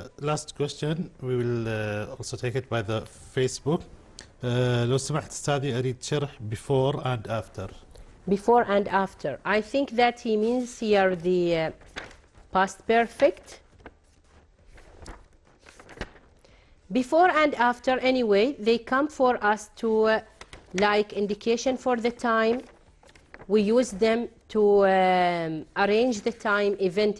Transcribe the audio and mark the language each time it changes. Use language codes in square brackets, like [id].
[en] Last question, we will also take it by the Facebook. [ar] لو سمحت أستاذي أريد شرح [en] before and after. Before and after. I think that he means here the past perfect. Before and after, anyway, they come for us to like indication for the time. We use them to arrange the time event.